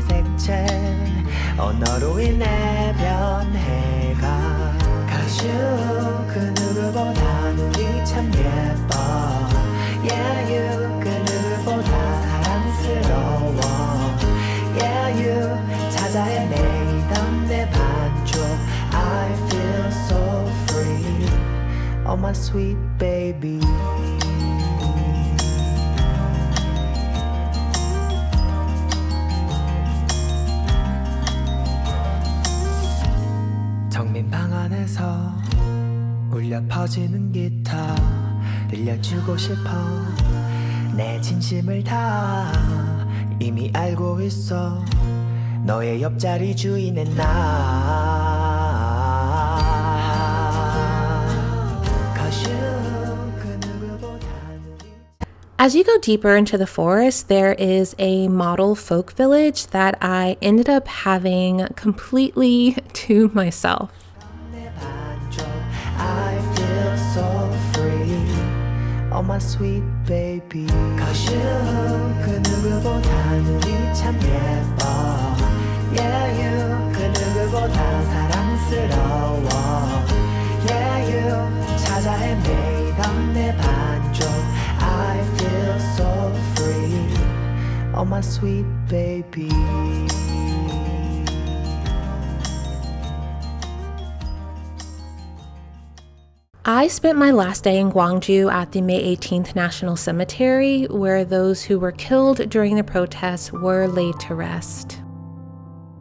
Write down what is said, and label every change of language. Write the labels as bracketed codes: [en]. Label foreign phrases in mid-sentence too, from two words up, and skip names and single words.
[ko] 색채 언어로 인해 변해가 [en] Cause you [ko] 그 누구보다 눈이 참 예뻐 [en] Yeah you [ko] 그 누구보다 사랑스러워 [en] Yeah you [ko] 찾아 헤매이던 내 반쪽 [en] I feel so free Oh my sweet baby [ko] 정민 방 안에서 울려 퍼지는 기타 들려주고 싶어 내 진심을 다 이미 알고 있어 너의 옆자리 주인은 나 [en] As you go deeper into the forest, there is a model folk village that I ended up having completely to myself. I feel so free Oh my sweet baby Cause you [ko] 그 누구보다 눈이 참 예뻐 [en] Yeah you [ko] 그 누구보다 사랑스러워 [en] Yeah you [ko] 찾아 헤매이던 내 반쪽 [en] I feel so free Oh my sweet baby I spent my last day in Gwangju at the May 18th National Cemetery, where those who were killed during the protests were laid to rest.